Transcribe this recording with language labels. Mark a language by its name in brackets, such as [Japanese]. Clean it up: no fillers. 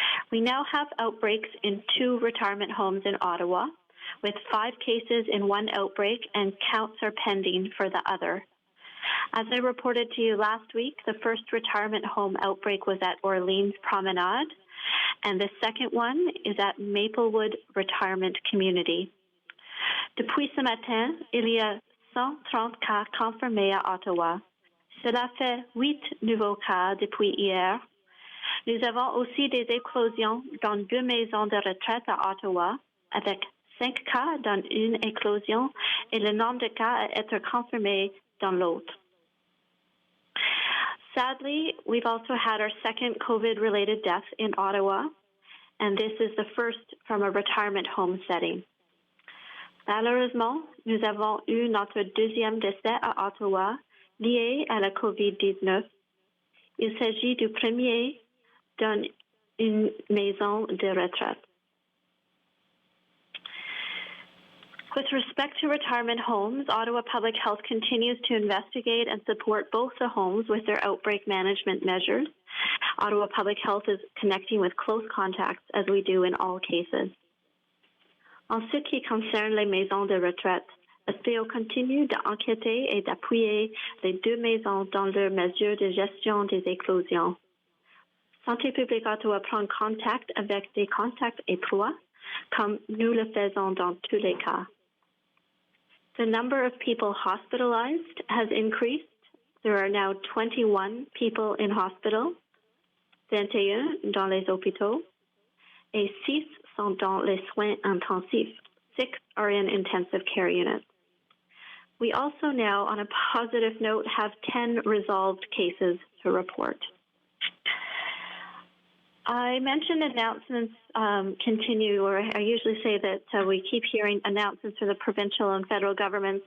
[English] We now have outbreaks in 2 retirement homes in Ottawa, with 5 cases in one outbreak, and counts are pending for the other. As I reported to you last week, the first retirement home outbreak was at Orleans Promenade, and the second one is at Maplewood Retirement Community. [French] Depuis ce matin, il y a 130 cas confirmés à Ottawa. Cela fait 8 nouveaux cas depuis hier. Nous avons aussi des éclosions dans 2 maisons de retraite à Ottawa, avec 5 cas dans une éclosion et le nombre de cas à être confirmés dans l'autre. [English] Sadly, we've also had our second COVID-related death in Ottawa, and this is the first from a retirement home setting. [French] Malheureusement, nous avons eu notre deuxième décès à Ottawa lié à la COVID-19. Il s'agit du premier dans une maison de retraite. [English] With respect to retirement homes, Ottawa Public Health continues to investigate and support both the homes with their outbreak management measures. Ottawa Public Health is connecting with close contacts, as we do in all cases. [French] En ce qui concerne les maisons de retraite, SPO continue d'enquêter et d'appuyer les 2 maisons dans leurs mesures de gestion des éclosions. Santé publique Ottawa prend contact avec des contacts étroits, comme nous le faisons dans tous les cas. [English] The number of people hospitalized has increased. There are now 21 people in hospital, [French] 21 dans les hôpitaux, et 6 sont dans les soins intensifs. [English] 6 are in intensive care units. We also now, on a positive note, have 10 resolved cases to report. I mentioned announcements continue, or I usually say that we keep hearing announcements from the provincial and federal governments.